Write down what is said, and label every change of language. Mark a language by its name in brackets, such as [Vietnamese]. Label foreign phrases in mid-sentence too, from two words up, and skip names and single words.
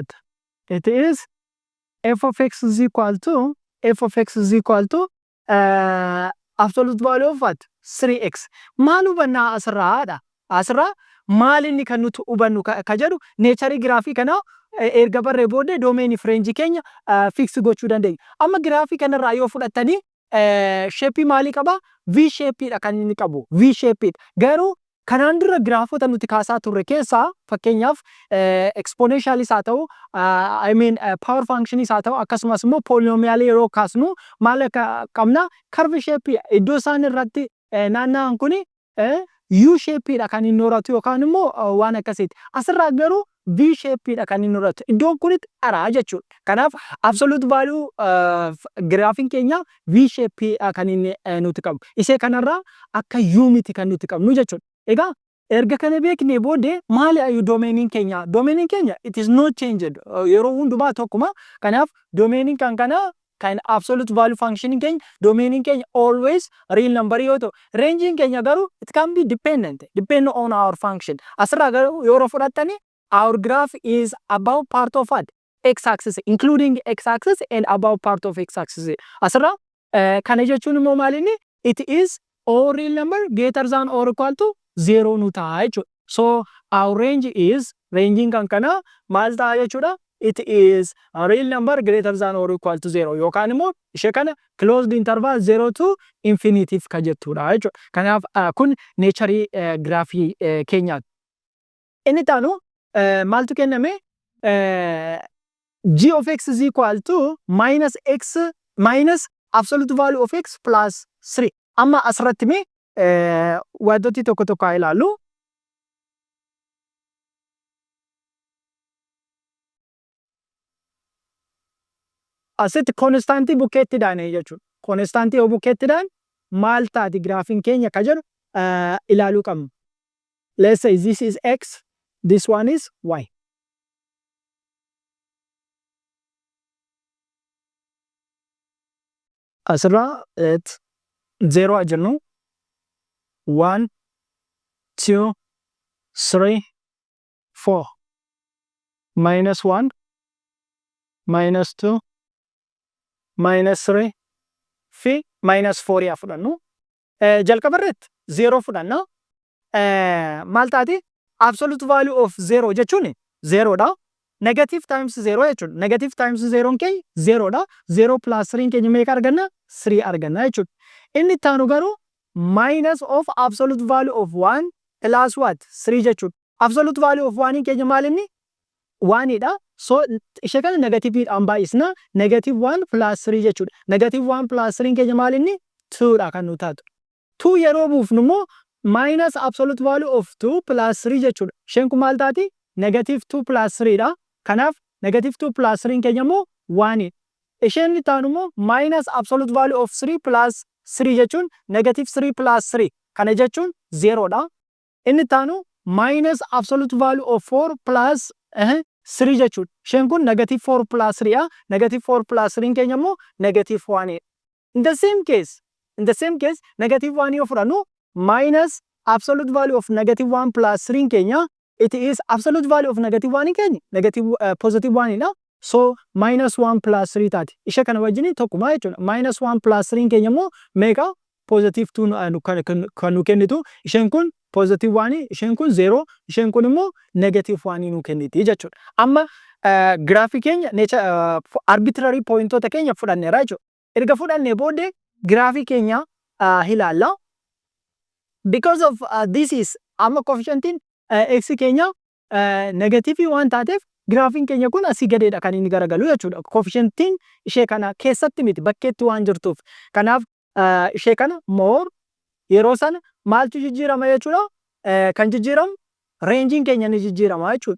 [English] It is f of x is equal to absolute value of what? 3x. [Oromo] Maal hubannaa asirraadha? Asirraa maal inni kan nuti hubannu ka jedhu neecharii giraafii kana erga barree booddee doomeenii fireenjii keenya fix gochuu dandeenya. Amma giraafii kanarraa yoo fudhattanii sheepii maalii qaba? V sheepiidha kan inni qabu. V sheepiidha. Garuu kanaan dura giraafota nuti kaasaa turre keessaa fakkeenyaaf exponentialis haa ta'u [English] I mean power functionis [Oromo] haa ta'u akkasumas immoo polynomial yeroo kaasnu maal qabna? [English] Curve shape [Oromo] iddoo isaan irratti naanna'an kuni U shapeidha kan inni horatu yookaan immoo waan akkasiiti. Asirraa garuu V shapeidha kan inni horatu. Iddoon kunitti dharaa jechuudha. Kanaaf [English] absolute value [Oromo] giraafiin keenya V shapeidha kan inni nuti qabu. Isee kanarraa akka U miti kan nuti qabnu jechuudha. Egaa erga kana beeknee booddee maali ayyu doomeniin keenya? Doomeniin keenya [English] it is not changed. [Oromo] Yeroo hundumaa tokkuma. Kanaaf doomeniin kan [English] absolute value function [Oromo] keenya doomeniin keenya [English] always real number [Oromo] yoo ta'u rangein keenya garuu [English] it can be depend on our function. [Oromo] Asirraa garuu yeroo fudhattani [English] our graph is above part of what? X axis including x axis and above part of x axis. [Oromo] Asirraa kana jechuun immoo maalinni [English] it is all real number greater than or equal to 0 [Oromo] nu ta'a jechuudha. [English] So our range is ranging [Oromo] kan kana maal ta'a jechuudha? [English] It is a real number greater than or equal to 0 [Oromo] yookaan immoo ishee kana [English] closed interval 0 to infinity [Oromo] ka jettudha jechuudha. Kanaaf kun neecharii giraafii keenyaati. Inni taanu maaltu kenname? [English] G of x is equal to minus absolute value of x plus 3. [Oromo] Amma asirratti mee wantooti tokko tokko haa ilaallu. Asitti konstaantii bukkeettidhaan jechuudha. Konstaantii yoo bukkeettidhaan maal taati giraafiin keenya ka jedhu ilaaluu qabna. [English] Let's say this is x, this one is y. [Oromo] Asirraa 0 haa jennu. 1, 2, 3, 4. -1, -2, minus 3 fi minus 4 fudhannu. Jalqaba irratti 0 fudhanna. Maal taati? [English] Absolute value of 0 jechuun 0 dha. Negative times 0 jechuudha. Negative times 0 [Oromo] keenya 0 dha. 0 plus 3 keenya meeqa arganna? 3 arganna jechuudha. Inni itti aanu garuu [English] minus of absolute value of 1 plus what? [Oromo] 3 jechuudha. [English] Absolute value of 1 [Oromo] keenya maal inni? 1 dha. So ishee kana negative dhaan baay'isna. [English] Negative 1 plus 3 [Oromo] jechuudha. [English] Negative 1 plus 3 [Oromo] keenya maal inni? 2 dha kan nu taatu. 2 yeroo buufnu immoo [English] minus absolute value of 2 plus 3 [Oromo] jechuudha. Isheen kun maal taati? [English] Negative 2 plus 3 dha. [Oromo] Kanaaf [English] negative 2 plus 3 [Oromo] keenya immoo 1. Isheen itti aanu immoo [English] minus absolute value of 3 plus 3 [Oromo] jechuun [English] negative 3 plus 3. [Oromo] Kana jechuun 0 dha. Inni itti aanu [English] minus absolute value of 4 plus 3 [Oromo] jechuudha. Isheen kun [English] negative 4 plus 3 [Oromo] dha. [English] Negative 4 plus 3 [Oromo] keenya immoo negative 1. [English] In the same case, negative 1 [Oromo] yoo fudhannu [English] minus absolute value of negative 1 plus 3 keenya, it is absolute value of negative 1 keenya, negative positive 1 dha. So minus 1 plus 3 taati. [Oromo] Ishee kana wajjin tokkuma jechuudha. [English] Minus 1 plus 3 [Oromo] keenya immoo meeqa? Positive 2 kan nu kennitu. Isheen kun positive 1, isheen kun 0, isheen kun immoo negative 1 nu kenniti jechuudha. Amma graafii keenya arbitrary pointota keenya fudhanneera jechuudha. Erga fudhannee booddee graafii keenya ilaalla. [English] Because of this is [Oromo] amma coefficientiin x keenya negative waan taateef graafiin keenya kun asii gadeedha kan inni garagalu jechuudha. Coefficientiin ishee kana keessatti miti bakkeetti waan jirtuuf. Kanaaf ishee kana more yeroo sana maaltu jijjiirama jechuudha? Kan jijjiiramu reenjiin keenya ni jijjiirama jechuudha.